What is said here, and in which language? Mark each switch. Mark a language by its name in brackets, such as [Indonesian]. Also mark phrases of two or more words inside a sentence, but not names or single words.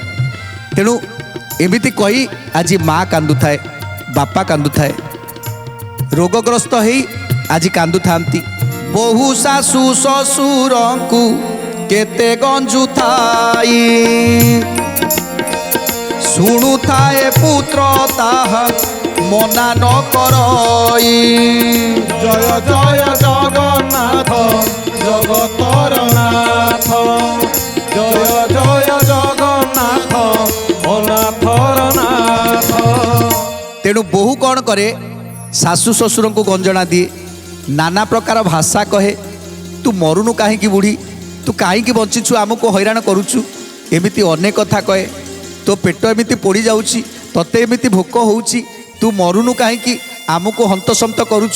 [Odia] ତେଣୁ ଏମିତି କହି ଆଜି ମା କାନ୍ଦୁଥାଏ, ବାପା କାନ୍ଦୁଥାଏ, ରୋଗଗ୍ରସ୍ତ ହେଇ ଆଜି କାନ୍ଦୁଥାନ୍ତି। ବୋହୂ ଶାଶୁ ଶ୍ୱଶୁରଙ୍କୁ କେତେ ଗଞ୍ଜୁଥାଇ, ଶୁଣୁଥାଏ ପୁତ୍ର ତାହା ମନା ନ କରଇ। ଜୟ ଜୟ ଜଗନ୍ନାଥ ଜଗତର ନାଥ, ଜୟ ଜୟ ଜଗନ୍ନାଥ ଅନାଥର ନାଥ। ତେଣୁ ବୋହୂ କ'ଣ କରେ, ଶାଶୁ ଶ୍ୱଶୁରଙ୍କୁ ଗଞ୍ଜଣା ଦିଏ, ନାନା ପ୍ରକାର ଭାଷା କହେ, ତୁ ମରୁନୁ କାହିଁକି ବୁଢ଼ୀ, ତୁ କାହିଁକି ବଞ୍ଚିଛୁ, ଆମକୁ ହଇରାଣ କରୁଛୁ, ଏମିତି ଅନେକ କଥା କହେ। ତୋ ପେଟ ଏମିତି ପୋଡ଼ି ଯାଉଛି, ତତେ ଏମିତି ଭୋକ ହେଉଛି, ତୁ ମରୁନୁ କାହିଁକି, ଆମକୁ ହନ୍ତସନ୍ତ କରୁଛୁ।